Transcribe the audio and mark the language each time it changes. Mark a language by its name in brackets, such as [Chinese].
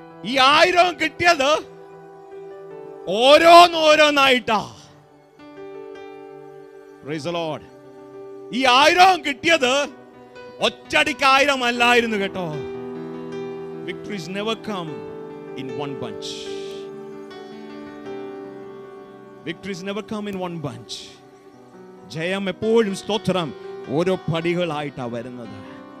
[Malayalam] ഈ 1000 കിട്ടിയത് ഓരോന്നോരോന്നായിട്ടാ. [English] Praise the lord. [Malayalam] ഈ 1000 കിട്ടിയത് ഒറ്റടിക്ക് 1000 അല്ലായിരുന്നു കേട്ടോ. [English] Victories never come in one bunch. Victories never come in one bunch. [Malayalam] ജയം എപ്പോഴും സ്തോത്രം ഓരോ പടികളായിട്ടാ വരുന്നത്.